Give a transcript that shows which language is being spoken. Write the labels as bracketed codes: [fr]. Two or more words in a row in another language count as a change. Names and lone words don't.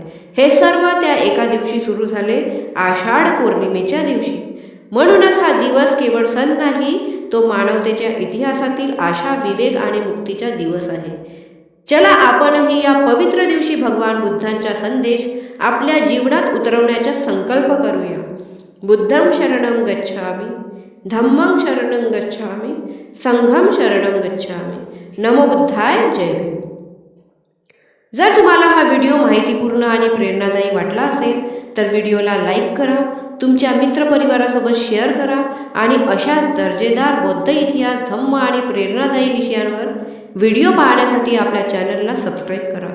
[mr] हे सर्व त्या एका दिवशी सुरू झाले, आषाढ पौर्णिमेच्या दिवशी. म्हणूनच हा दिवस केवळ सण नाही, तो मानवतेच्या इतिहासातील आशा, विवेक आणि मुक्तीचा दिवस आहे. चला आपणही या पवित्र दिवशी भगवान बुद्धांचा संदेश आपल्या जीवनात उतरवण्याचा संकल्प करूया. [pi] बुद्धं शरणं गच्छामि, धम्मं शरणं गच्छामि, संघं शरणं गच्छामि. [mr] नमो बुद्धाय. जय भीम. जर तुम्हाला हा व्हिडिओ माहितीपूर्ण आणि प्रेरणादायी वाटला असेल तर व्हिडिओला लाईक करा, तुमच्या मित्रपरिवारासोबत शेअर करा आणि अशाच दर्जेदार बौद्ध इतिहास, धम्म आणि प्रेरणादायी विषयांवर व्हिडिओ पाहण्यासाठी आपल्या चॅनलला सबस्क्राईब करा.